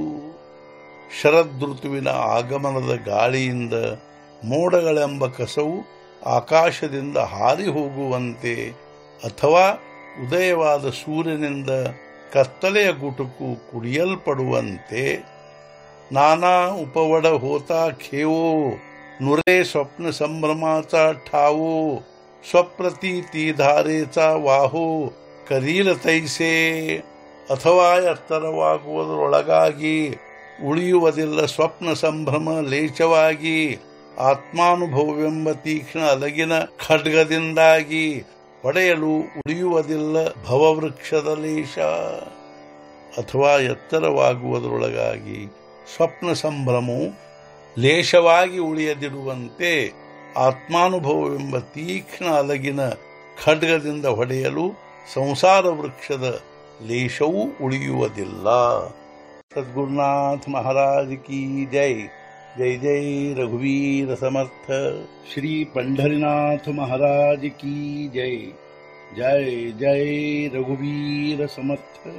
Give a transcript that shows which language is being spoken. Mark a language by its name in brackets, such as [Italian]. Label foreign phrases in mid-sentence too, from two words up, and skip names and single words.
[Kannada] ಶರದೃತುವಿನ ಆಗಮನದ ಗಾಳಿಯಿಂದ ಮೋಡಗಳೆಂಬ ಕಸವು ಆಕಾಶದಿಂದ ಹಾರಿ ಹೋಗುವಂತೆ, ಅಥವಾ ಉದಯವಾದ ಸೂರ್ಯನಿಂದ ಕತ್ತಲೆಯ ಗುಟುಕು ಕುಡಿಯಲ್ಪಡುವಂತೆ. [Marathi] ನಾನಾ उपवड होता खेवो नुरे स्वप्न संभ्रमाचा ठावो स्वप्रतीती धारेचा वाहो करील तैसे. [Kannada] ಅಥವಾ ಎತ್ತರವಾಗುವುದರೊಳಗಾಗಿ ಉಳಿಯುವುದಿಲ್ಲ ಸ್ವಪ್ನ ಸಂಭ್ರಮ ಲೇಚವಾಗಿ ಆತ್ಮಾನುಭವವೆಂಬ ತೀಕ್ಷ್ಣ ಅಲಗಿನ ಖಡ್ಗದಿಂದಾಗಿ ಪಡೆಯಲು ಉಳಿಯುವುದಿಲ್ಲ ಭವವೃಕ್ಷದ ಲೇಷ. ಅಥವಾ ಎತ್ತರವಾಗುವುದರೊಳಗಾಗಿ ಸ್ವಪ್ನ ಸಂಭ್ರಮವು ಲೇಷವಾಗಿ ಉಳಿಯದಿರುವಂತೆ ಆತ್ಮಾನುಭವವೆಂಬ ತೀಕ್ಷ್ಣ ಅಲಗಿನ ಖಡ್ಗದಿಂದ ಹೊಡೆಯಲು ಸಂಸಾರ ವೃಕ್ಷದ ಲೇಷವೂ ಉಳಿಯುವುದಿಲ್ಲ. [Marathi] सद्गुरुनाथ महाराज की जय। जय जय रघुवीर समर्थ। श्री पंढरीनाथ महाराज की जय। जय जय रघुवीर समर्थ।